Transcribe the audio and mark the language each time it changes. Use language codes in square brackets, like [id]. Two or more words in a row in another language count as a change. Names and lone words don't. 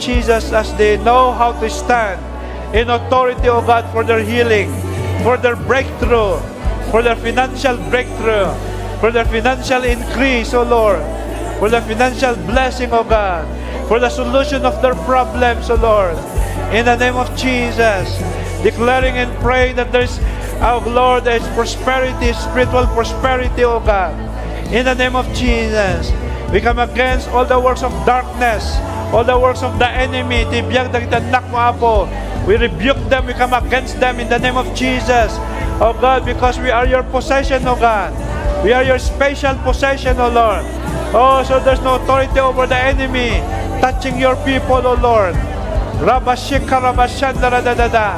[en] Jesus, as they know how to stand in authority, oh God, for their healing, for their breakthrough, for their financial breakthrough, for their financial increase, oh Lord, for the financial blessing, oh God, for the solution of their problems, oh Lord, in the name of Jesus, declaring and praying that there's, oh Lord, there's prosperity, spiritual prosperity, oh God, in the name of Jesus. We come against all the works of darkness, all the works of the enemy. [ilo] Tibiyag dagitanak mo apo. [en] We rebuke them, we come against them in the name of Jesus. Oh God, because we are your possession, oh God. We are your special possession, oh Lord. Oh, so there's no authority over the enemy touching your people, oh Lord. Rabashika Rabashandaradadada.